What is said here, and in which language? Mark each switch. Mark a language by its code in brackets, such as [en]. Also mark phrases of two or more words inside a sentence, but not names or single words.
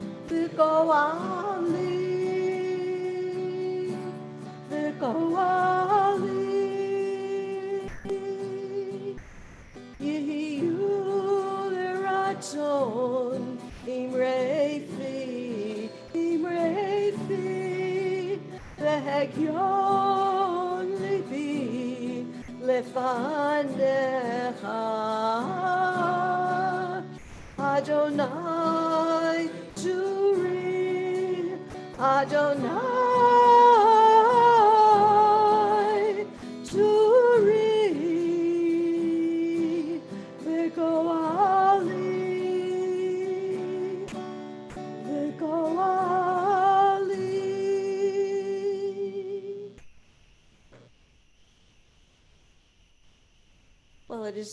[he] וגואלי יהיו לרצון אמרי פי והגיון לבי לפניך אדוני צורי אדוני צורי וגואלי [en] Well, it is